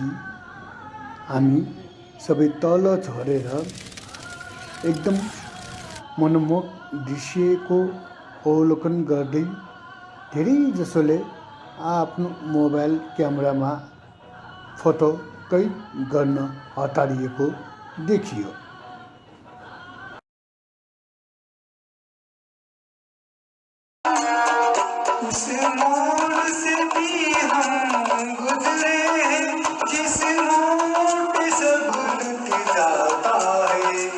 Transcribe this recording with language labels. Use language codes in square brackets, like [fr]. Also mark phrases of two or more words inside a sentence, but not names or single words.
[ne] हामी सबै तल झरेर एकदम मनमोहक दृश्यको अवलोकन गर्दै धेरै जसोले आफ्नो मोबाइल क्यामेरामा फोटो कैद गर्न हतारिएको देखियो। [hi] उस मोड़ से भी हम गुजरे जिस मोड़ पे सब लुट जाता है